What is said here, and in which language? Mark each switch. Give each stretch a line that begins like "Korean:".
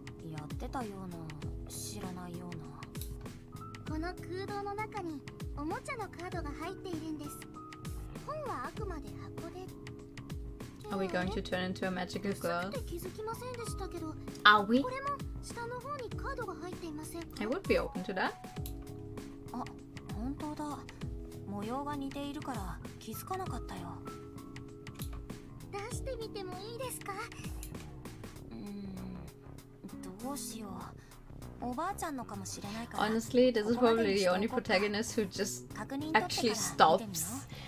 Japanese: やってたような、知らないような。この空洞の中におもちゃのカードが入っているんです。本はあくまで箱で。
English: Are we going to turn into a magical girl?
Japanese: 気づきませんでしたけど。
English: Are we?
Japanese: これも下の方にカードが入っていません。
English: I would be open to that.
Japanese: あ、本当だ。模様が似ているから気づかなかったよ。出してみてもいいですか？どうしよう。おばあちゃんのかもしれないから。
English: Honestly, this is probably the only protagonist who just actually stops.